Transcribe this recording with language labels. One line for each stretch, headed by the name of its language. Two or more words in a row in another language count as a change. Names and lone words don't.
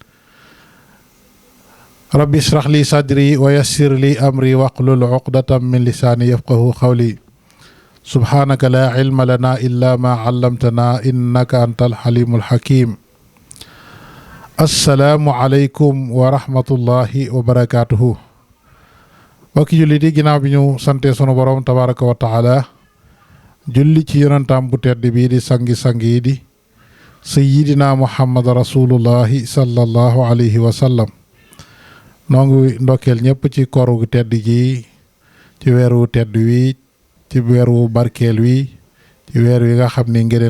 Arabic: رب اشرح لي صدري ويسر لي أمري واحلل عقدة من لساني يفقهوا قولي سبحانك لا علم لنا إلا ما علمتنا إنك أنت الحليم الحكيم السلام عليكم ورحمة الله وبركاته
Wolof: mbokki julli di ginnaaw bi ñu sante sunu borom
Arabic: تبارك وتعالى
Wolof: julli ci yonentam bu tedd bii di sangi-sangi yi di
Arabic: سيدنا محمد رسول الله صلى الله عليه وسلم
Wolof: noo ngi ndokkeel ñëpp ci koor gu tedd gi ci weeru tedd wi ci weeru barkeel wi ci weer wi nga xam ni ngëneel